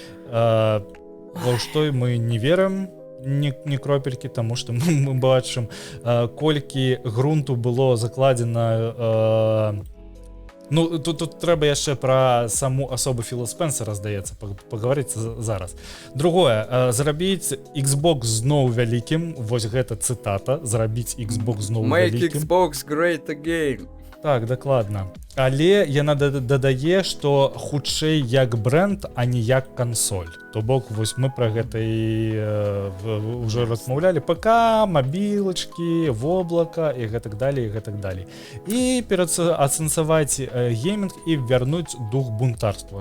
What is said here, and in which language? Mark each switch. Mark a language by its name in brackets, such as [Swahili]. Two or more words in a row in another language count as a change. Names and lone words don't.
[Belarusian] Ва што мы не верым, ні кропелькі, таму што мы бачым, колькі грунту было закладзена. Ну, тут трэба яшчэ пра саму асобу Філа Спенсера, здаецца, пагаварыць зараз. Другое, зрабіць Xbox зноў вялікім, вось гэта цытата, зрабіць Xbox зноў вялікім. [English] Make Xbox great again. [Belarusian] Так, дакладна. Але яна дадае, што хутчэй як бренд, а не як кансоль. То бок, вось мы пра гэта і ўжо размаўлялі. ПК, мабілачкі, воблака і гэтак далей, і гэтак далей. І ацэнсаваць геймінг і вярнуць дух бунтарства.